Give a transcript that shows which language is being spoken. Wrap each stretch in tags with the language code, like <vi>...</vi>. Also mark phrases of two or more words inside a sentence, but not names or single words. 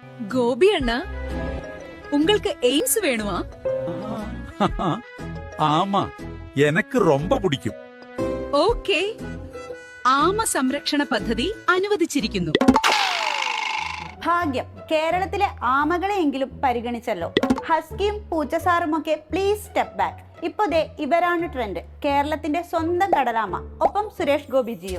<ta>கோபி அண்ணா, உங்களுக்கு எய்ம்ஸ் வேணுமா? ஆமா, எனக்கு ரொம்ப பிடிக்கும்.</ta> <ml>ഓക്കേ, ആമ സംരക്ഷണ പദ്ധതി അനുവദിച്ചിരിക്കുന്നു. ഭാഗ്യം, കേരളത്തിലെ ആമകളെയെങ്കിലും പരിഗണിച്ചല്ലോ. ഹസ്കിയും പൂച്ചസാറുമൊക്കെ</ml> <en>please step back.</en> <ml>ഇപ്പൊ ദേ ഇവരാണ് ട്രെൻഡ്. കേരളത്തിന്റെ സ്വന്തം കടലാമ, ഒപ്പം സുരേഷ് ഗോപിജിയും.</ml>